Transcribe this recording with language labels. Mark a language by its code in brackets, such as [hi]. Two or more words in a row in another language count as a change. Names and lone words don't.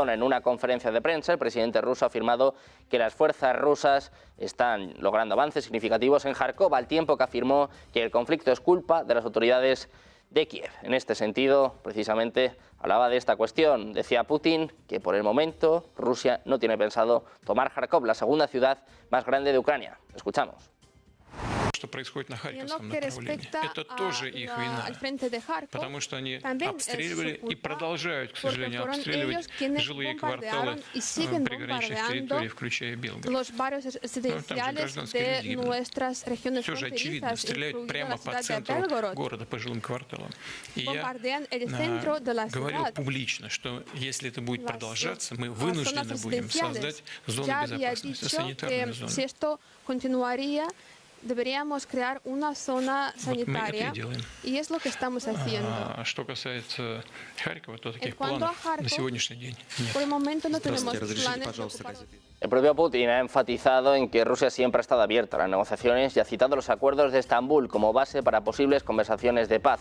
[es] En una conferencia de prensa, el presidente ruso ha afirmado que las fuerzas rusas están logrando avances significativos en Kharkov, al tiempo que afirmó que el conflicto es culpa de las autoridades de Kiev. En este sentido, precisamente, hablaba de esta cuestión. Decía Putin que por el momento Rusia no tiene pensado tomar Kharkov, la segunda ciudad más grande de Ucrania. Escuchamos. [ru] что происходит на Харьковском направлении. Это тоже их вина, потому что они обстреливали и продолжают, к сожалению, обстреливать жилые кварталы приграничных территорий, включая Белгород. Ну, там же гражданские люди гибнут. Все же очевидно, стреляют прямо по центру города, по жилым кварталам. И я говорил публично, что если это будет продолжаться, мы вынуждены будем создать зону безопасности, санитарную зону. [es] Deberíamos crear una zona sanitaria y es lo que estamos haciendo. En cuanto a Kharkov, por el momento no tenemos planes. El propio Putin ha enfatizado en que Rusia siempre ha estado abierta a las negociaciones y ha citado los acuerdos de Estambul como base para posibles conversaciones de paz.